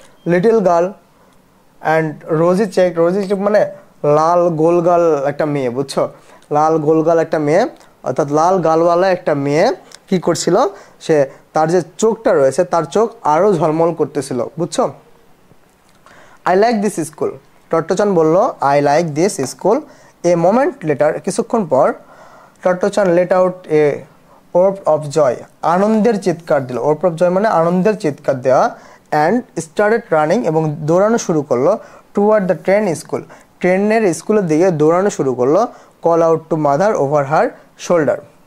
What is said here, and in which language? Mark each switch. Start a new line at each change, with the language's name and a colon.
English: little girl and rosy cheek
Bangla: মানে লাল গোলগাল একটা মেয়ে, বুঝছো? লাল গোলগাল একটা মেয়ে, অর্থাৎ লাল গালওয়ালা একটা মেয়ে কি করছিল, সে তার যে চোখটা রয়েছে তার চোখ আরও ঝলমল করতেছিল, বুঝছো?
English: I like this school. Totto-chan
Bangla: বলল
English: I like this school. A moment later,
Bangla: কিছুক্ষণ পর
English: Totto-chan let out a whoop of joy.
Bangla: আনন্দের চিৎকার দিল।
English: whoop of joy
Bangla: মানে আনন্দের চিৎকার দেওয়া।
English: and started running
Bangla: এবং দৌড়ানো শুরু করলো
English: toward the train school.
Bangla: ট্রেনের স্কুলের দিকে দৌড়ানো শুরু করলো।
English: call out to mother over her shoulder.